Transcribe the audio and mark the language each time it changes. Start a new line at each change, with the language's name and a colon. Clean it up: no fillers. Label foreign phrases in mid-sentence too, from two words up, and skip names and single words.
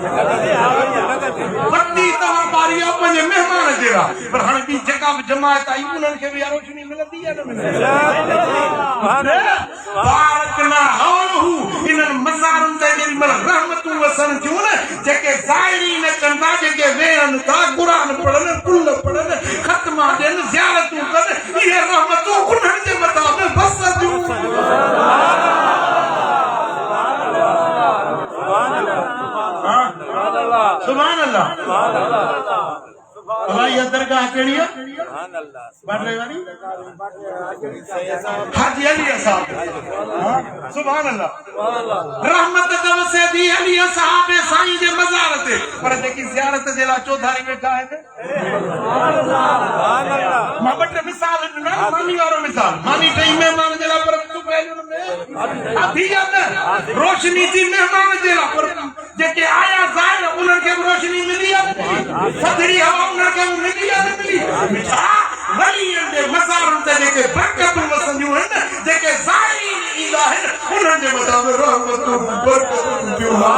Sindhi: बत्ती तव्हां ॿारी आहे पंहिंजे महिमान जे लाइ पर हाणे ॿी जेका बि जमायत आई उन्हनि खे बि रोशनी मिलंदी आहे इन्हनि मज़ारुनि ते जेॾी महिल रहमतूं वसनि थियूं न जेके ज़ाहिरीन अचनि था जेके वेहनि था क़ुर पढ़नि कुल पढ़नि ख़त्मा ॾियनि ज़ियारतूं कनि इहे रहमतूं उन्हनि जे मथां बि वसंदियूं
Arabic: سبحان الله
Sindhi: हवाई दरगाह कहिड़ी आहे बाटले वाली हाजी अली साहब
Arabic: سبحان الله
Sindhi: रहमत वसे दी अली साहब साईं जे मज़ार ते पर जेकी ज़ियारत जे लाइ चौधारी वेठा आहिनि मां ॿ टे मिसाल ॾिना मानी वारो मिसाल मानी टई महिमान जे लाइ पर रोशनी थी महिमान जे लाइ पर जेके आया ज़ाहिर उन्हनि खे बि रोशनी मिली आहे थधिड़ी हवा उन्हनि खे बि मिली आहे न मिली वलीअनि जे मज़ारुनि ते जेके बरकतूं वसंदियूं आहिनि जेके ज़ाहिरीन ईंदा आहिनि उन्हनि जे मथां बि रहमतूं बरकतूं थियूं